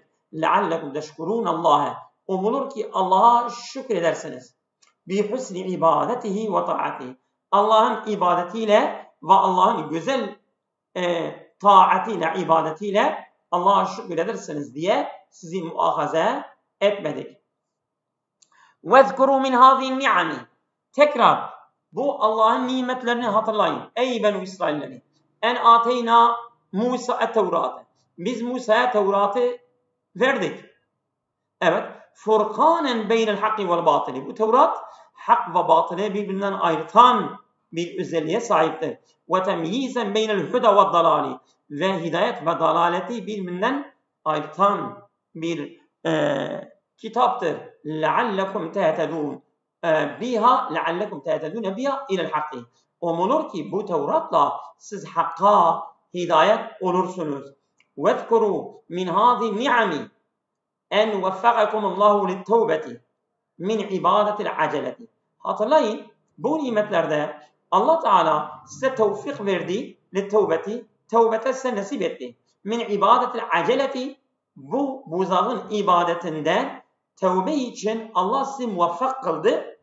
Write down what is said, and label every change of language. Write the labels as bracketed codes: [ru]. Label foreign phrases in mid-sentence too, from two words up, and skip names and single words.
[ar] لعلكم تشكرون [tr] Allah'a. Umulur ki Allah'a şükredersiniz. [ar] بحسن عبادته وطاعته. [tr] Allah'ın ibadetiyle ve Allah'ın güzel taatiyle, ibadetiyle Allah'a şükredersiniz diye sizi muahaze etmedik. [ar] وَذْكُرُوا مِنْ هَذِي النِّعَمِ. [tr] Tekrar bu Allah'ın nimetlerini hatırlayın. Ey Benu İsrailleri. [ar] أن آتينا [tr] Musa'ya Tevrat'ı. Biz Musa'ya Tevrat'ı verdik. Evet. [ar] فرقانا بين الحق والباطل. [tr] Bu Tevrat hak ve batılı birbirinden ayırtan bir özelliğe sahiptir. [ar] وتمييزا بين الهدى والضلال. [tr] Ve hidayet ve dalaleti birbirinden ayırtan bir kitaptır. [ar] لَعَلَّكُمْ تَهْتَدُونَ biha لَعَلَّكُمْ تَهْتَدُونَ بها إلى الحق. [tr] Umulur ki bu Tevrat'la siz hakka hidayet olursunuz. [ar] وَذْكُرُوا مِنْ هَذِي النِّعَمِ أن وفقكم الله للتوبة من عبادة العجل. [tr] Hatırlayın bu nimetlerde Allah Teala size tevfik verdi littevbeti, tevbete size nasip etti. [ar] من عبادة العجل, [tr] bu buzağın ibadetinden tevbe için Allah sizi muvaffak kıldı.